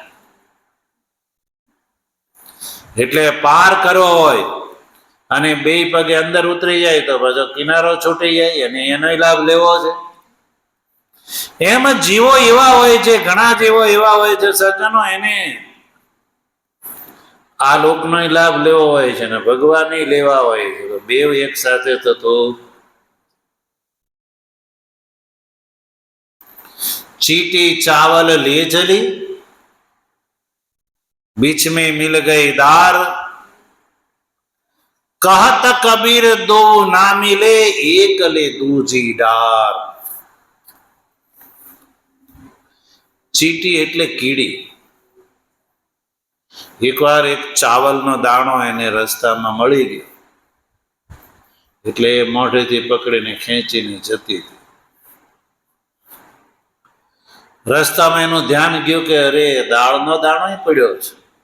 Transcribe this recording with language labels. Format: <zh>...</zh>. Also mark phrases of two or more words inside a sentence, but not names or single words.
<gu>એટલે પાર કરવો હોય અને બે પગે અંદર ઉતરી જાય તો પાછો કિનારો છૂટી જાય અને એનો લાભ લેવો છે. એમ જ જીવો એવા હોય છે, ઘણા જીવો એવા હોય છે સજ્જનો, એને આ લોકનો લાભ લેવો હોય છે ને ભગવાન લેવા હોય છે, તો બેવ એક સાથે થતો.</gu> <hi>चीटी चावल ले चली, बीच में मिल गई दार, कहत कबीर दो ना मिले, एक ले दूजी डार.</hi> <gu>चीटी એટલે કીડી. એકવાર એક ચાવલનો દાણો એને રસ્તામાં મળી ગયો, એટલે એ મોઢેથી પકડીને ખેંચીને જતી હતી. રસ્તામાં એનું ધ્યાન ગયું કે અરે દાળનો દાણો પડ્યો છે.</gu>